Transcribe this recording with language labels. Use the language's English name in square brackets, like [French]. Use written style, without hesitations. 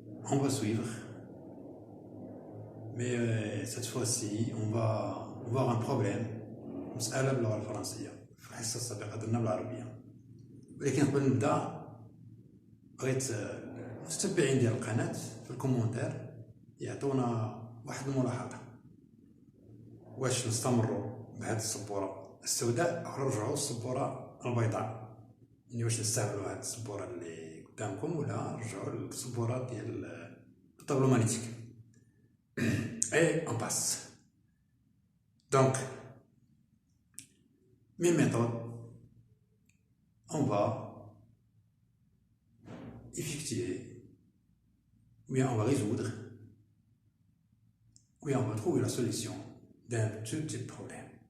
[French] On va suivre, mais cette fois-ci, on va voir un problème. [Arabic] مسألة باللغة الفرنسية في الحصة السابقة درنا بالعربية، ولكن قبل نبدا بغيت المتتبعين ديال القناة في الكومونتير يعطونا واحد الملاحظة، واش نستمروا بهذه السبورة السوداء أو نرجعوا للسبورة البيضاء، يعني واش نستعملوا هذه السبورة اللي قدامكم ولا نرجعوا للسبورة ديال الطابلو مغناطيسي. [French] Et on passe. Donc, mes méthodes, on va effectuer, ou bien on va résoudre, ou bien on va trouver la solution d'un petit problème.